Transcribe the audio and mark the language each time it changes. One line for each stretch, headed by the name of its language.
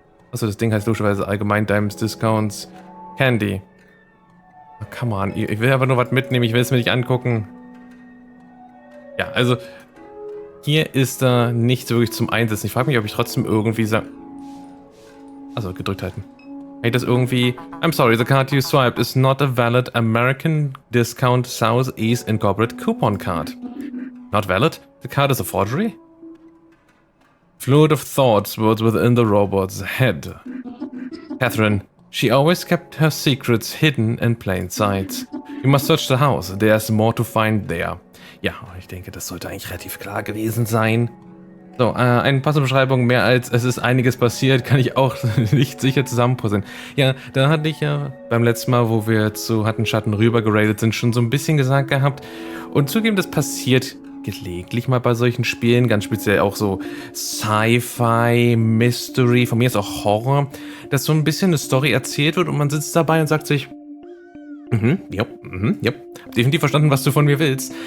German: Achso, das Ding heißt logischerweise allgemein Dimes Discounts Candy.
English: Oh, come on,
German: ich will aber nur was mitnehmen, ich will es mir nicht angucken. Ja, also hier ist da nichts wirklich zum Einsetzen. Ich frage mich, ob ich trotzdem irgendwie sage... Also gedrückt halten. Hey, das irgendwie...
English: I'm sorry, the card you swiped is not a valid American Discount Southeast Incorporated Coupon Card. Not valid? The card is a forgery? Fluid of thoughts was within the robot's head. Catherine, she always kept her secrets hidden in plain sight. You must search the house. There's more to find there.
German: Ja, ich denke, das sollte eigentlich relativ klar gewesen sein. So, eine passende Beschreibung, mehr als es ist einiges passiert, kann ich auch nicht sicher zusammenpuzzeln. Ja, da hatte ich ja beim letzten Mal, wo wir zu Hattenschatten rüber geradet sind, schon so ein bisschen gesagt gehabt. Und zugeben, das passiert gelegentlich mal bei solchen Spielen, ganz speziell auch so Sci-Fi, Mystery, von mir ist auch Horror, dass so ein bisschen eine Story erzählt wird und man sitzt dabei und sagt sich, ja, definitiv verstanden, was du von mir willst.